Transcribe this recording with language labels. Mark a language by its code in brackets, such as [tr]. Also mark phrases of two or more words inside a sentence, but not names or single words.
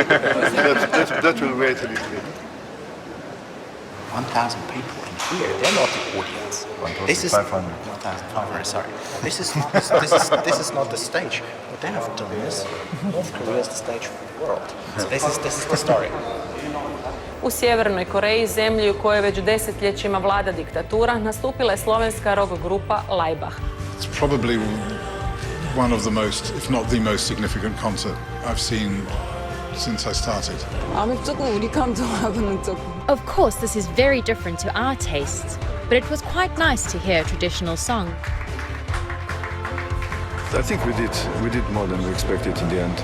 [en] that will wait a little bit. 1,000 people in here. They're not the audience. 1,500. 1,500. Sorry. This is not the stage. What they have done is North Korea is the stage for the world. So this is the story. [hr] U Sjevernoj Koreji, zemlji u kojoj već desetljećima vlada diktatura, nastupila je slovenska rock grupa Laibach. [en] It's probably one of the most, if not the most significant concert I've seen since I started. Of course, this is very different to our tastes, but it was quite nice to hear a traditional song. I think we did more than we expected in the end.